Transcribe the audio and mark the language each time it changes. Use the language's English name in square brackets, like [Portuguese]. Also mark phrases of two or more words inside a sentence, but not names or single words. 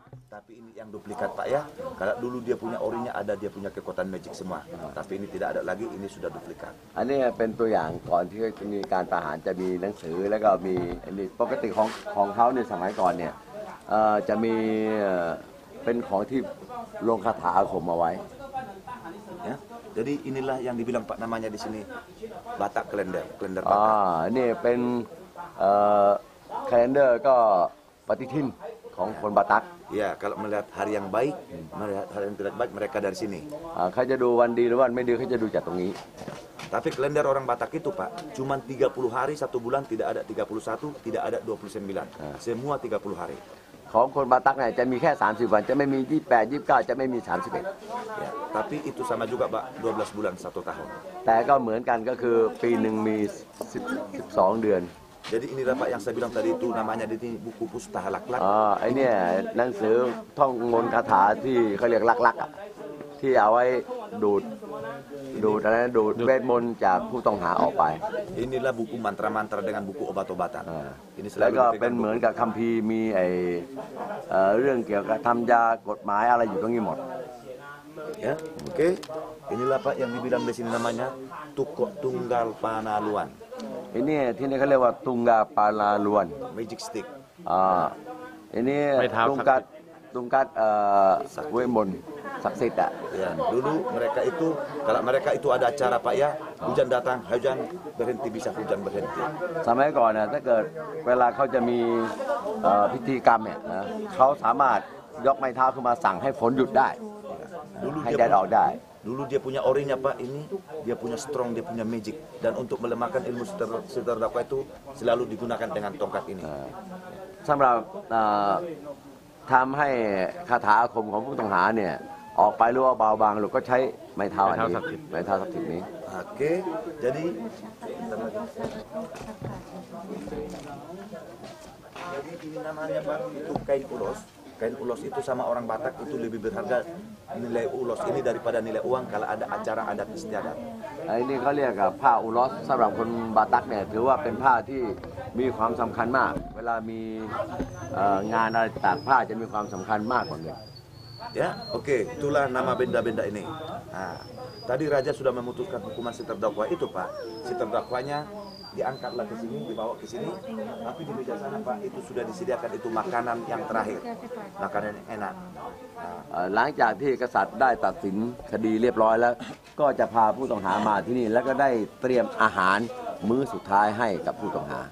[Indonesian] Tapi ini yang duplikat Pak ya. Kalau dulu dia punya orinya ada, dia punya kekuatan magic semua. Tapi ini tidak ada lagi, ini sudah duplikat. [Thai] อันนี้เป็นตัวอย่างก่อนที่จะมีการประหารจะมีหนังสือแล้วก็มีอันนี้ปกติของเขาในสมัยก่อนเนี่ยจะมีเป็นของที่ลงคาถาอาคมเอาไว้ [Indonesian] Ya. Jadi inilah yang dibilang Pak namanya di sini Batak Kalender, kalender Batak. [Thai] นี่เป็นkalender ก็ปฏิทินของคนบาตัก [Indonesian] Ya, kalau melihat hari yang baik, melihat hari yang tidak baik, mereka dari sini. [Thai] เขาจะดูวันดีหรือวันไม่ดีเขาจะดูจากตรงนี้ [Indonesian] Tapi kalender orang Batak itu Pak, cuma 30 hari satu bulan, tidak ada 31, tidak ada 29. Semua 30 hari. [Thai] ของคนบาตักเนี่ยจะมีแค่30วันจะไม่มี28 29จะไม่มี31 [Indonesian] Ya, tapi itu sama juga Pak, 12 bulan 1 tahun. [Thai] แต่ก็เหมือนกันก็คือปีหนึ่งมี12 เดือน [Indonesian] Jadi inilah Pak yang saya bilang tadi itu namanya di sini buku Pustaka Laklak. [Thai] ไอ้เนี่ยหนังสือท่องมนต์คาถาที่เขาเรียกลักๆอ่ะที่เอาไว้ดูดอะไรนะดูดเวทมนต์จากผู้ต้องหาออกไป [Indonesian] Inilah buku mantra-mantra dengan buku obat-obatan. Ini [Thai] แล้ว [Indonesian] selalu [Thai] ก็ [Indonesian] dipegang [Thai] เป็นเหมือน [Indonesian] buku. [Thai] กับคัมภีร์มีไอ้เรื่องเกี่ยวกับทำยากฎหมายอะไรอยู่ตรงนี้หมด [Indonesian] Ya, oke. Inilah Pak yang dibilang di sini namanya Tukok Tunggal Panaluan, [Thai] ไอ้นี่ที่นี่เขาเรียกว่าตุงกาปาลาลวน [English] magic stick. [Thai] ไอ้นี่ ไม้เท้า ตุงกัดเวทมนต์ศักดิ์สิทธิ์อ่ะ [Indonesian] Ya, dulu mereka itu kalau mereka itu ada acara Pak ya, hujan datang, hujan berhenti bisa hujan berhenti. [Thai] สมัยก่อนเนี่ยถ้าเกิดเวลาเขาจะมีพิธีกรรมเนี่ยนะเขาสามารถยกไม้เท้าขึ้นมาสั่งให้ฝนหยุดได้ [Indonesian] Dulu [Thai] ให้ [Indonesian] dia [Thai] แดดออกได้ [Indonesian] Dulu dia punya orinya Pak, ini dia punya strong, dia punya magic. Dan untuk melemahkan ilmu terdakwa itu selalu digunakan dengan tongkat ini. [Thai] สำหรับทำให้คาถาอาคมของผู้ต้องหาเนี่ยออกไปหรือว่าเบาบางหรือก็ใช้ไม้เท้าอันนี้ไม้เท้าศักดิ์สิทธิ์นี้ [Indonesian] Oke, jadi ini namanya Pak, itu kain ulos. Kain ulos itu sama orang Batak itu lebih berharga nilai ulos ini daripada nilai uang kalau ada acara adat istiadat. [Thai] ไอ้นี่เขาเรียกกับผ้าอุลอสสำหรับคนบาตักเนี่ยถือว่าเป็นผ้าที่มีความสำคัญมาก เวลามีงานอะไรตากผ้าจะมีความสำคัญมากกว่าเงิน [Indonesian] Ya, oke, itulah nama benda-benda ini. Nah, tadi Raja sudah memutuskan hukuman si terdakwa itu Pak. Si terdakwanya diangkatlah ke sini, dibawa ke sini. Tapi di meja sana Pak, itu sudah disediakan itu makanan yang terakhir, makanan yang enak. [Thai] หลังจากที่กษัตริย์ได้ตัดสินคดีเรียบร้อยแล้ว ก็จะพาผู้ต้องหามาที่นี่แล้วก็ได้เตรียมอาหารมื้อสุดท้ายให้กับผู้ต้องหา